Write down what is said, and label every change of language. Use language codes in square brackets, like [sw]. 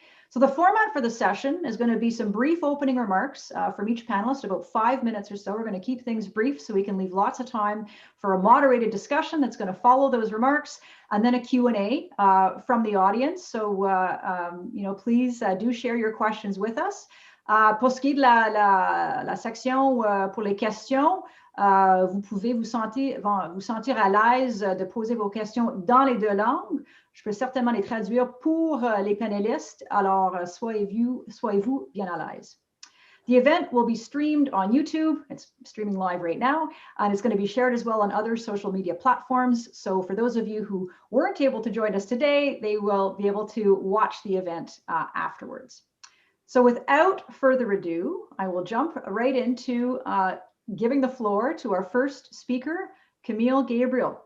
[en] So the format for the session is going to be some brief opening remarks from each panelist, about 5 minutes or so. We're going to keep things brief so we can leave lots of time for a moderated discussion that's going to follow those remarks, and then a Q&A from the audience. So, please do share your questions with us. [fr] Pour ce qui est de la section pour les questions, vous pouvez vous sentir à l'aise de poser vos questions dans les 2 langues. Je peux certainement les traduire pour les panélistes, alors soyez-vous bien à l'aise. [en] The event will be streamed on YouTube. It's streaming live right now, and it's going to be shared as well on other social media platforms. So for those of you who weren't able to join us today, they will be able to watch the event afterwards. So without further ado, I will jump right into giving the floor to our first speaker, Camille Gabriel.